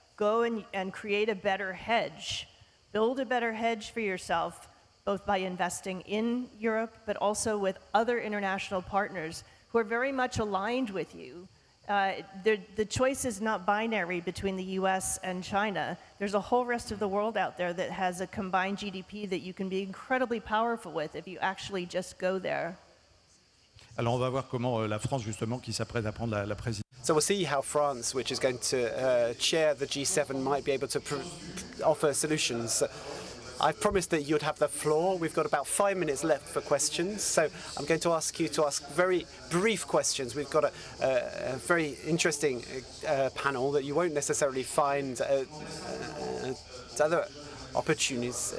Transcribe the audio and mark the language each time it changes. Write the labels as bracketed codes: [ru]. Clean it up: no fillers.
[en] Go and create a better hedge. Build a better hedge for yourself, both by investing in Europe, but also with other international partners who are very much aligned with you. The choice is not binary between the US and China. There's a whole rest of the world out there that has a combined GDP that you can be incredibly powerful with if you actually just go there. [fr] Alors on va voir comment la France justement qui s'apprête à prendre la présidence. [en] So we'll see how France, which is going to chair the G7, might be able to offer solutions. I promised that you'd have the floor. We've got about 5 minutes left for questions, so I'm going to ask you to ask very brief questions. We've got a very interesting panel that you won't necessarily find at other opportunities.